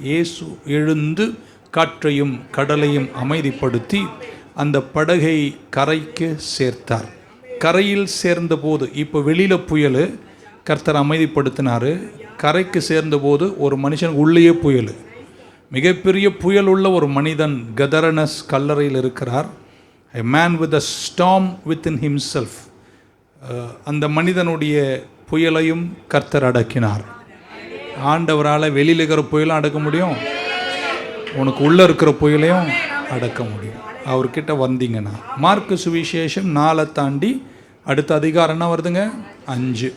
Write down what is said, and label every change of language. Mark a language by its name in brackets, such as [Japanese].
[Tamil] இயேசு எழுந்து காற்றையும் கடலையும் அமைதிப்படுத்தி அந்த படகை கரைக்கு சேர்த்தார். கரையில் சேர்ந்தபோது, இப்போ வெளியில் புயல், கர்த்தர் அமைதிப்படுத்தினார். கரைக்கு சேர்ந்தபோது ஒரு மனுஷன் உள்ளேயே புயல், மிகப்பெரிய புயல் உள்ள ஒரு மனிதன் கெதரனஸ் கல்லறையில் இருக்கிறார். [English] A man with a storm within himself. [Tamil] அந்த மனிதனுடைய புயலையும் கர்த்தர் அடக்கினார். ஆண்டவரால் வெளியில் இருக்கிற புயலும் அடக்க முடியும், உனக்கு உள்ளே இருக்கிற புயலையும் அடக்க முடியும் அவர்கிட்ட வந்தீங்கன்னா. மார்க்கு சுவிசேஷம் 4 தாண்டி அடுத்த அதிகாரம் என்ன வருதுங்க? 5.